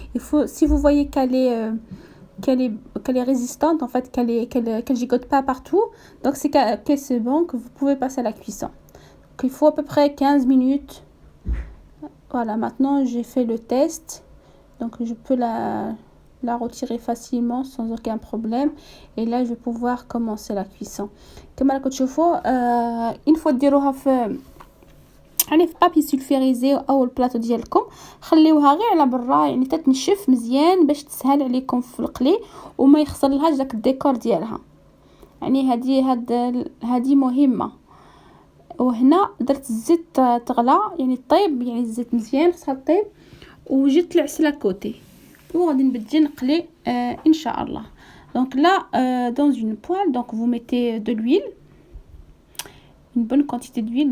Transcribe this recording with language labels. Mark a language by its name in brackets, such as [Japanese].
[French] Il faut, si vous voyez qu'elle est résistante en fait, qu'elle gigote pas partout, donc que c'est bon, que vous pouvez passer à la cuisson. Donc il faut à peu près 15 minutes. Voilà, maintenant j'ai fait le test, donc je peux la retirer facilement sans aucun problème et là je vais pouvoir commencer la cuisson. [Arabic] كما راكم تشوفوا [French] une fois [Arabic] ديروها في يعني في بابي سولفيريزي او البلاطو ديالكم، خليوها غير على برا يعني تتنشف مزيان باش تسهل عليكم في القلي وما يخسر لهاش داك الديكور ديالها. يعني هذه مهمه. وهنا درت الزيت تغلى يعني طيب، يعني الزيت مزيان خصها طيب، وجدت العسل كوتي وغادي نبدي نقلي ان شاء الله. [French] Donc là dans une poêle, donc vous mettez de l'huile, une bonne quantité d'huile.